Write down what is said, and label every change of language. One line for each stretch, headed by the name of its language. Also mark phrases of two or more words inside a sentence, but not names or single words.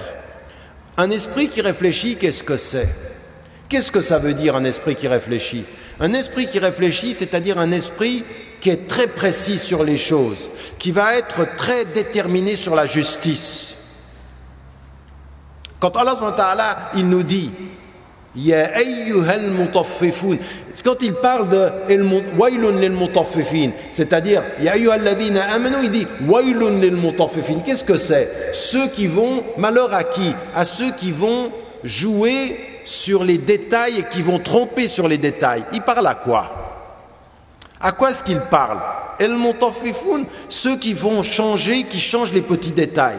French: Un esprit qui réfléchit, qu'est-ce que c'est? Qu'est-ce que ça veut dire un esprit qui réfléchit? Un esprit qui réfléchit, c'est-à-dire un esprit qui est très précis sur les choses, qui va être très déterminé sur la justice. Quand Allah
Arabic: سبحانه وتعالى,
French: il nous dit
Arabic: يا أيها المطففون,
French: quand il parle de
Arabic: ويل للمطففين,
French: c'est-à-dire
Arabic: يا أيها الذين آمنوا,
French: il dit
Arabic: ويل للمطففين.
French: Qu'est-ce que c'est? Ceux qui vont, malheur à qui? À ceux qui vont jouer sur les détails et qui vont tromper sur les détails. Il parle à quoi? À quoi est-ce qu'il parle? El mutaffifun, ceux qui vont changer, qui changent les petits détails.